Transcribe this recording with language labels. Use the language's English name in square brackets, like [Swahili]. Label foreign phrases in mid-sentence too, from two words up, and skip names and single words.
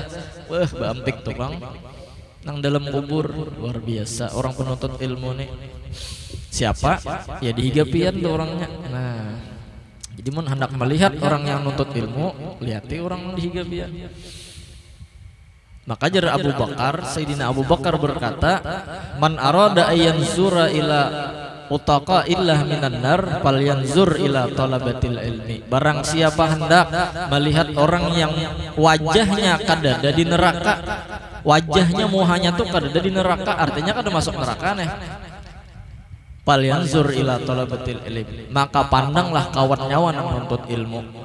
[Banjar] Wah bampik tuh bang nang dalam kubur. Luar biasa orang penuntut ilmu nih. Siapa? Ya dihigapian tuh orangnya. Nah jadi mun hendak melihat orang yang menuntut ilmu, lihati orang dihigapian. Maka jar Abu Bakar, Sayyidina Abu Bakar berkata, [Arabic] "من أراد أن ينظر إلى عتقاء الله من النار فلينظر إلى طلبة العلم." [Banjar] Barang siapa hendak melihat orang yang wajahnya kadada di neraka, wajahnya muhanya tuh kadada di neraka, artinya kada masuk neraka nih. [Arabic] فلينظر إلى طلبة العلم, [Banjar] maka pandanglah kawan nyawa yang menuntut ilmu.